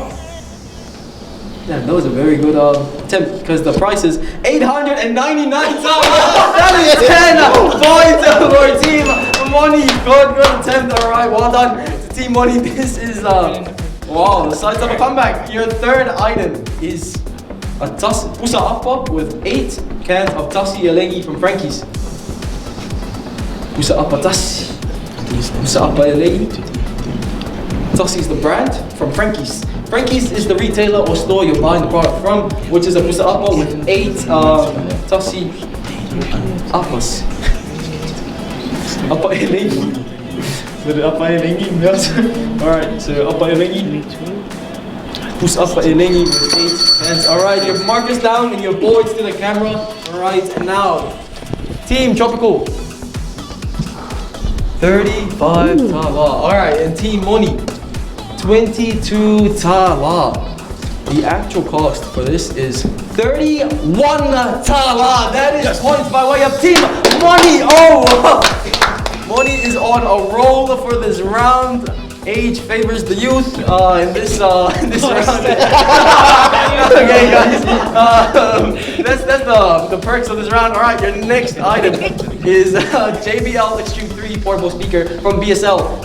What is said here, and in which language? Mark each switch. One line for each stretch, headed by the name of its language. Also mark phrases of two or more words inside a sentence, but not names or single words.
English: Yeah, that was a very good attempt because the price is 899 tala. That is 10 points for Team Moni. Good attempt. All right, well done to Team Moni. This is wow, the size of a comeback. Your third item is a
Samoan: pusa apa
English: with 8 cans of
Samoan: tasi elengi
English: from Frankie's.
Samoan: Pusa apa tasi. Pusa apa elengi.
English: Tasi is the brand from Frankie's. Frankie's is the retailer or store you're buying the product from, which is a
Samoan: pusa apa
English: with 8
Samoan: tasi apas. Apa elengi. Apa elengi.
English: Alright, so
Samoan: apa elengi. Pusa apa elengi
English: with 8 cans. Alright, your markers down and your boards to the camera. Alright, and now, Team Tropikal. 35 tala. Alright, and Team Moni, 22 tala. The actual cost for this is 31 tala. That is points by way of Team Moni. Oh! Moni is on a roll for this round. Age favors the youth in this round. Okay, guys. That's the perks of this round. All right, your next item is JBL Extreme 3 portable speaker from BSL.